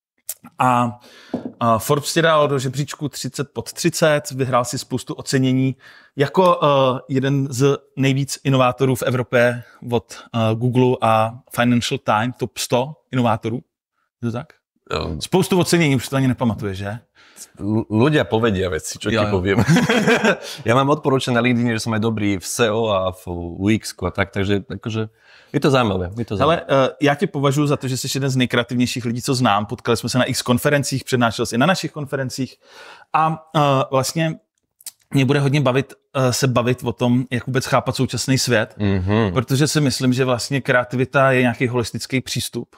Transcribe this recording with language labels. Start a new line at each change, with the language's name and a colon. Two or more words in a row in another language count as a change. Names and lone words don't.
Czech: A Forbes tě dal do žebříčku 30 pod 30, vyhrál si spoustu ocenění jako jeden z nejvíc inovátorů v Evropě od Google a Financial Times, top 100 inovátorů. Je to tak? Spoustu ocenění, už to ani nepamatuješ, že?
Slovak: Ľudia povedia veci, čo ti poviem. Ja mám odporúčané na LinkedIn, že som aj dobrý v SEO a v UX a tak, takže akože je to zajímavé.
Czech: Ale já tě považuji za to, že jsi jeden z nejkreativnějších lidí, co znám. Potkali jsme se na X konferencích, přednášel jsi i na našich konferencích a vlastně mě bude hodně se bavit o tom, jak vůbec chápat současný svět, protože si myslím, že vlastně kreativita je nějaký holistický přístup.